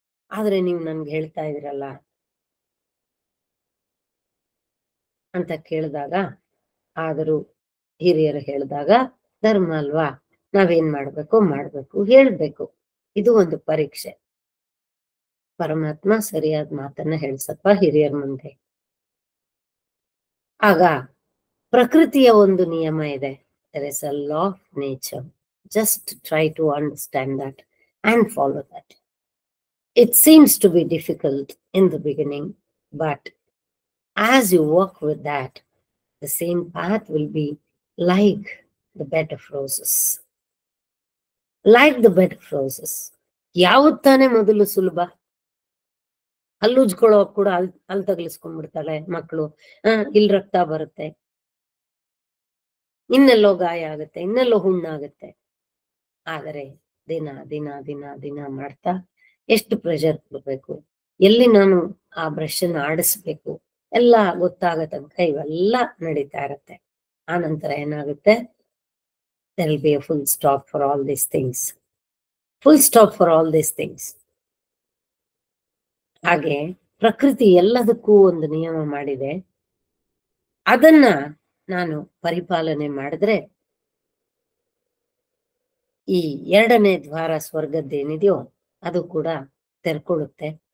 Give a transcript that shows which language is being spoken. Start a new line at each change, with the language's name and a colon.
Kannada: ಆದ್ರೆ ನೀವು ನನ್ಗೆ ಹೇಳ್ತಾ ಇದ್ದೀರಲ್ಲ ಅಂತ ಕೇಳಿದಾಗ, ಆದರೂ ಹಿರಿಯರು ಹೇಳಿದಾಗ ಧರ್ಮ ಅಲ್ವಾ, ನಾವೇನ್ ಮಾಡ್ಬೇಕು ಹೇಳ್ಬೇಕು. ಇದು ಒಂದು ಪರೀಕ್ಷೆ. ಪರಮಾತ್ಮ ಸರಿಯಾದ ಮಾತನ್ನ ಹೇಳ್ಸಪ್ಪ ಹಿರಿಯರ ಮುಂದೆ. ಆಗ ಪ್ರಕೃತಿಯ ಒಂದು ನಿಯಮ ಇದೆ,
English: there is a law of nature. Just try to understand that and follow that. It seems to be difficult in the beginning, but as you walk with that, the same path will be like the bed of roses. Like the bed of roses.
Kannada: ಯಾವತ್ತು ತಾನೇ ಮೊದಲು ಸುಲಭ? ಹಲ್ಲುಜ್ಕೊಳ್ಳೋ ಕೂಡ ಅಲ್ಲಿ ತಗಲಿಸ್ಕೊಂಡ್ಬಿಡ್ತಾಳೆ ಮಕ್ಕಳು. ಇಲ್ಲಿ ರಕ್ತ ಬರುತ್ತೆ, ಇನ್ನೆಲ್ಲೋ ಗಾಯ ಆಗುತ್ತೆ, ಇನ್ನೆಲ್ಲೋ ಹುಣ್ಣಾಗುತ್ತೆ. ಆದರೆ ದಿನ ದಿನ ದಿನ ದಿನ ಮಾಡ್ತಾ ಎಷ್ಟು ಪ್ರೆಷರ್ ಕೊಡ್ಬೇಕು, ಎಲ್ಲಿ ನಾನು ಆ ಬ್ರಷ್ ಅನ್ನು ಆಡಿಸ್ಬೇಕು ಎಲ್ಲ ಗೊತ್ತಾಗೋ ತನಕ ಇವೆಲ್ಲ ನಡೀತಾ ಇರತ್ತೆ. ಆ ನಂತರ ಏನಾಗುತ್ತೆ,
English: there will be a full stop for all these things. Full stop for all these things.
Kannada: ಹಾಗೆ ಪ್ರಕೃತಿ ಎಲ್ಲದಕ್ಕೂ ಒಂದು ನಿಯಮ ಮಾಡಿದೆ. ಅದನ್ನ ನಾನು ಪರಿಪಾಲನೆ ಮಾಡಿದ್ರೆ ಈ 2ನೇ ದ್ವಾರ ಸ್ವರ್ಗದ್ದೇನಿದೆಯೋ ಅದು ಕೂಡ ತೆರ್ಕೊಳ್ಳುತ್ತೆ.